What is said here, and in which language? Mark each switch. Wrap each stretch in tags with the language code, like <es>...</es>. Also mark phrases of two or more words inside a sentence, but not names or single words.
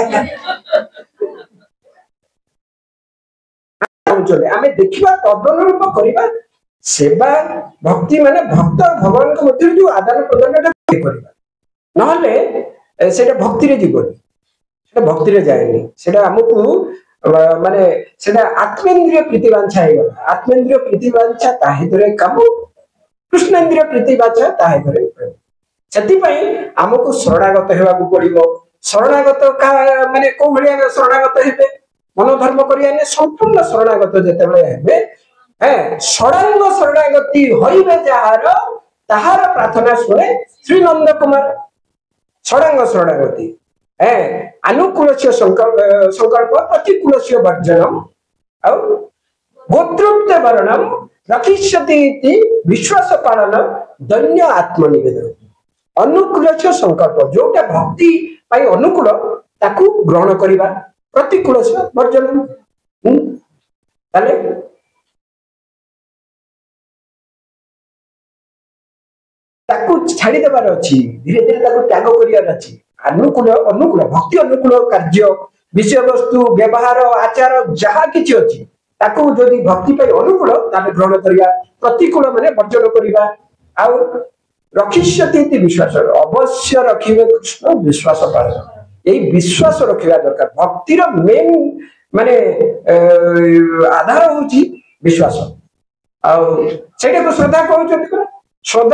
<or>ଚାଲ ଆମେ ଦେଖିବା ତଦନୁରୂପ କରିବା ସେବା ଭକ୍ତି ମାନେ ଭକ୍ତ ଭଗବାନ ର ମଧ୍ୟ ଯୋଉ ଆଦାନ ପ୍ରଦାନଟା କରିବା ନହେଲେ ସେଟା ଭକ୍ତି ରେ ଜୀବନ ସେଟା ଭକ୍ତି ରେ ଯାଏନି ସେଟା ଆମକୁ ମାନେ ସେଟା ଆତ୍ମେନ୍ଦ୍ରିୟ ପ୍ରୀତିବାଞ୍ଛା ହେ</or> <bn>আত্মেন্দ্রিয় প্রীতিবাঞ্ছা তারে ধরে কাম কৃষ্ণেন্দ্রিয় প্রীতিবাঞ্ছা তারে ধরে সেতি</bn> <or>ପାଇଁ ଆମକୁ ଶରଣାଗତ ହେବାକୁ ପଡ଼ିବ। ଶରଣାଗତ କଣ ମାନେ କୁ ଭଲିଆ ଶରଣାଗତ ହେବେ ମନ ଧର୍ମ କରିଆ ନେ ସମ୍ପୂର୍ଣ୍ଣ ଶରଣାଗତ ଯେତେବେଳେ ହେବେ ଷଡଙ୍ଗ ଶରଣାଗତି ହେବେ ଯାହାର ତାହାର ପ୍ରାର୍ଥନା ଶୁଣେ ଶ୍ରୀ ନନ୍ଦ କୁମାର</or> <sa>षडांग शरणागति अनुकूलस्य संकल्प प्रतिकूलस्य वर्जनम और गोत्रोक्त वर्णम रक्षिष्यति इति विश्वास पालन दैन्य आत्मनिवेदन। अनुकूलस्य संकल्प</sa> <or>ଯୋଉଟା ଭକ୍ତି ପାଇଁ ଅନୁକୂଳ ତାକୁ ଗ୍ରହଣ କରିବା</or> <sa>प्रतिकूलस्य वर्जनम</sa> <or>ତାହାଲେ ତାକୁ ଛାଡ଼ି ଦେବାର ଅଛି ଧୀରେ ଧୀରେ ତାକୁ ତ୍ୟାଗ କରିବାର ଅଛି। ଅନୁକୂଳ ଅନୁକୂଳ ଭକ୍ତି ଅନୁକୂଳ କାର୍ଯ୍ୟ ବିଷୟ ବସ୍ତୁ ବ୍ୟବହାର ଆଚାର ଯାହା କିଛି ଅଛି ତାକୁ ଯଦି ଭକ୍ତି ପାଇଁ ଅନୁକୂଳ ତାହାଲେ ଗ୍ରହଣ କରିବା ପ୍ରତିକୂଳ ମାନେ ବର୍ଜନ କରିବା ଆ</or> <sa>रक्षिष्यति इति विश्वास</sa> <or>ଅବଶ୍ୟ ରଖିବେ କୃଷ୍ଣ ବିଶ୍ୱାସ ପାଳନ ଏଇ ବିଶ୍ୱାସ ରଖିବା ଦରକାର। ଭକ୍ତି ର ମେନ ମାନେ ଆଧାର ହେଉଛି ବିଶ୍ୱାସ ଆ ସେଟାକୁ ଶ୍ରଦ୍ଧା କହୁଛନ୍ତି ଶ୍ରଦ୍ଧା</or>